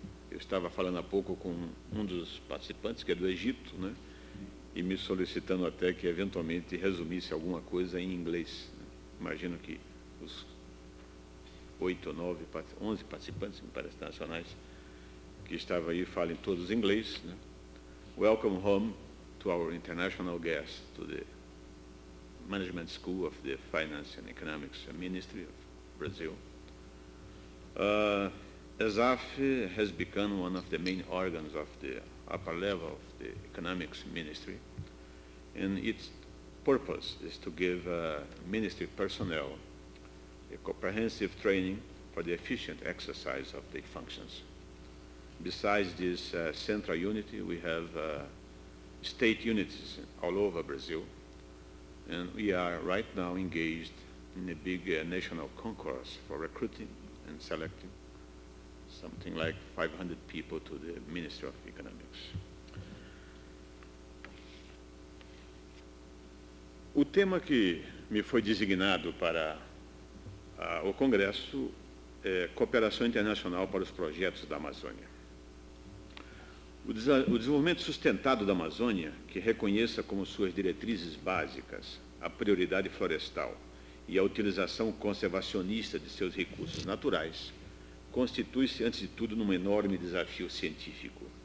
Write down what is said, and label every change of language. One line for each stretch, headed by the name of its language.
Portuguese: Eu estava falando há pouco com um dos participantes, que é do Egito, né? E me solicitando até que eventualmente resumisse alguma coisa em inglês, né? Imagino que os 8 ou 9, 11 participantes, me parece, nacionais, que estavam aí, falam todos inglês, né?
English: Welcome home to our international guest, to the Management School of the Finance and Economics Ministry of Brazil. ESAF has become one of the main organs of the upper level of the Economics Ministry, and its purpose is to give ministry personnel a comprehensive training for the efficient exercise of their functions. Besides this central unity, we have state unities all over Brazil, and we are right now engaged in a big national concourse for recruiting and selecting something like 500 people to the Ministry of Economics.
Portuguese: O tema que me foi designado para o Congresso é Cooperação Internacional para os Projetos da Amazônia. O desenvolvimento sustentado da Amazônia, que reconheça como suas diretrizes básicas a prioridade florestal e a utilização conservacionista de seus recursos naturais, constitui-se, antes de tudo, num enorme desafio científico.